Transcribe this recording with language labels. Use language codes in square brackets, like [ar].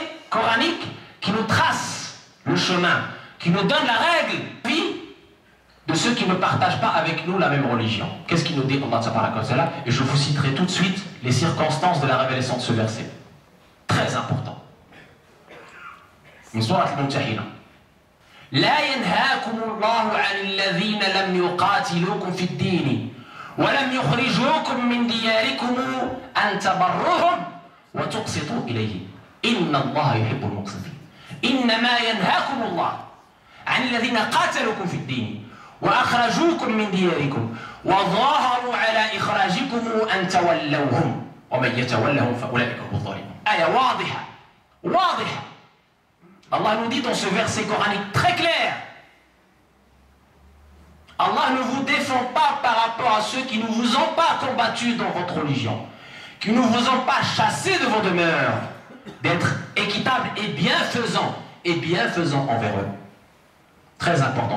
[fr] coranique qui nous trace le chemin, qui nous donne la règle de ceux qui ne partagent pas avec nous la même religion. Qu'est-ce qu'il nous dit Allah Tabaraka wa Ta'ala? Et je vous citerai tout de suite les circonstances de la révélation de ce verset. Très important. [ar] Min surat al-Mumtahina. لا ينهاكم الله عن الذين لم يقاتلوكم في الدين ولم يخرجوكم من دياركم أن تبروهم وتقسطوا إليهم إن الله يحب المقسطين إنما ينهاكم الله عن الذين قاتلوكم في الدين وأخرجوكم من دياركم وظاهروا على إخراجكم أن تولوهم ومن يتولهم فأولئك هم الظالمون. آية واضحة واضحة. [fr] Allah nous dit dans ce verset coranique très clair, Allah ne vous défend pas par rapport à ceux qui ne vous ont pas combattu dans votre religion, qui ne vous ont pas chassé de vos demeures, d'être équitable et bienfaisant envers eux. Très important.